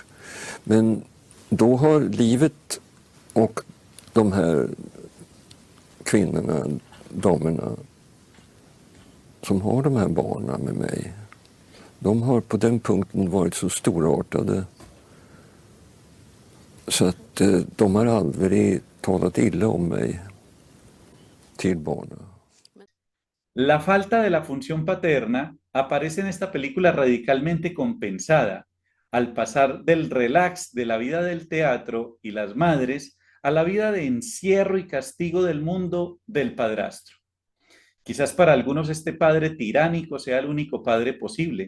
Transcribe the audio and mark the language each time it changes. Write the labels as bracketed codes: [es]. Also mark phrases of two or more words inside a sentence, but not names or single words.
[sv] Men då har livet och de här kvinnorna, damerna som har de här barnen med mig, de har på den punkten varit så storartade så att de har aldrig talat illa om mig till barnen. [es] La falta de la función paterna aparece en esta película radicalmente compensada al pasar del relax de la vida del teatro y las madres a la vida de encierro y castigo del mundo del padrastro. Quizás para algunos este padre tiránico sea el único padre posible.